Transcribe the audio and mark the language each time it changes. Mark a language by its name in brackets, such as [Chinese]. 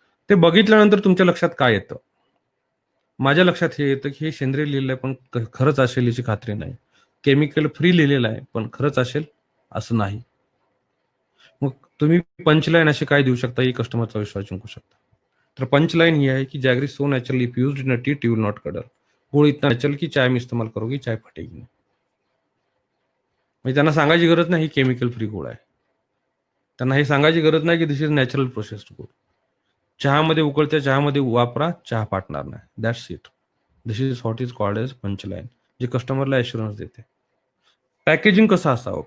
[Marathi] ते बघितल्यानंतर तुमच्या लक्षात काय येतं? माझ्या लक्षात हे येतं की हे सेंद्रिय लिहिलंय, पण खरंच असेल याची खात्री नाही. केमिकल फ्री लिहिलेलं आहे, पण खरंच असेल असं नाही. मग तुम्ही पंचलाईन अशी काय देऊ शकता, ही कस्टमरचा विश्वास जिंकू शकता. [Hindi] तर पंचलाईन ही है कि [English] Jaggery so naturally if used in a tea will not curdle. [Hindi] गुड़ इतना नेचुरल की चाय में इस्तेमाल करोगे चाय फटेगी नहीं. [Marathi] म्हणजे त्यांना सांगायची गरज नाही ही केमिकल फ्री गुळ आहे. त्यांना हे सांगायची गरज नाही की [English] This is natural processed gur. [Marathi] चहामध्ये, उकळत्या चहामध्ये वापरा, चहा फाटणार नाही. [English] That's it. This is what is called as punchline, [Marathi] जे कस्टमरला ॲश्युरन्स देते. पॅकेजिंग कसं असावं?